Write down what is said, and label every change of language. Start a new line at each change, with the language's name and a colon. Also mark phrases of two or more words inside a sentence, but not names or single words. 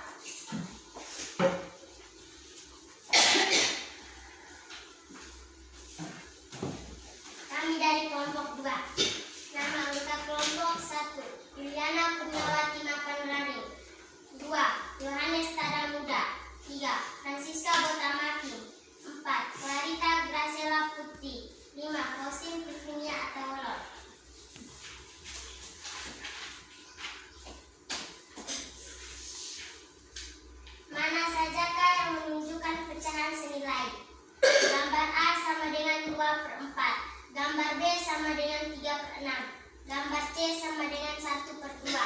Indonesian: Kami dari kelompok 2. Nama anggota kelompok 1, Juliana Kurniawati Makanrani. 2. Yohanes Tadamuda. 3. Francisca Botamaki. 4. Clarita Graciela Putri. 5. Rosin Pifinia Atawolor. Mana sajakah yang menunjukkan pecahan senilai? Gambar A sama dengan 2/4. Gambar B sama dengan 3/6. Gambar C sama dengan 1/2.